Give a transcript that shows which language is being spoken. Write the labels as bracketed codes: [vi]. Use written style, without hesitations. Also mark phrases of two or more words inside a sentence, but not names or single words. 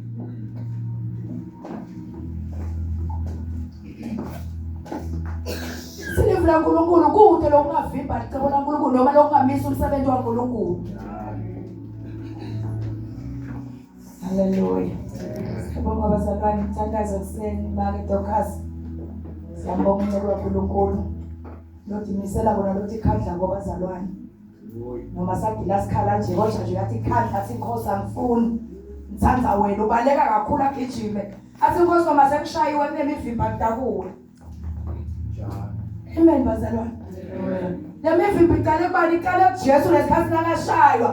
[ss] Silivula uNkulunkulu kude lokungavimba licebo laNkulunkulu noma lokungamisa umsebenzi waNkulunkulu. Hallelujah. Sibonga bazalwane mthandazo kuseni make Dorcas. Siyabonga uNkulunkulu waNkulunkulu. Lotimisela bona lothi khadla ngobazalwane. Noma sagila sikhala nje kodwa nje yathi khadla sinkosi angifuni. Ngithanda wena ubaleka kakhulu agijime. Athi inkosi noma sekushayiwe kunemivimba kudakuwe. Amen bazalwane. Lemivimba iqale kubani iqale kuJesu lesikhathi nakashaywa.